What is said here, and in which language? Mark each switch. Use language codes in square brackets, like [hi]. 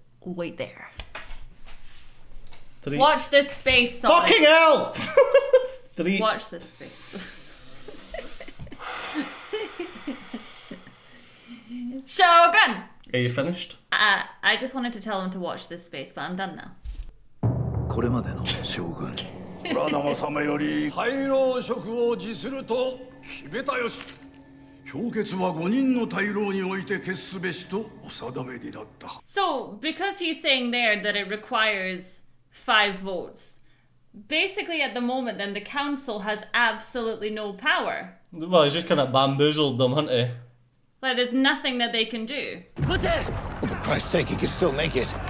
[en] wait there. Watch this space. Sorry. Fucking hell! Watch this space. Shogun. Are you finished? I just wanted to tell him to watch this space, but I'm done now. [ja] これまでの将軍 Toranaga様より大老職を辞すると決めたよし。評決は5人の大老において決すべしとお定めになった。 [en] So, because he's saying there that it requires 5 votes, basically at the moment then the council has absolutely no power. Well, he's just kind of bamboozled them, hasn't he? Like, there's nothing that they can do. For Christ's sake, he can still make it.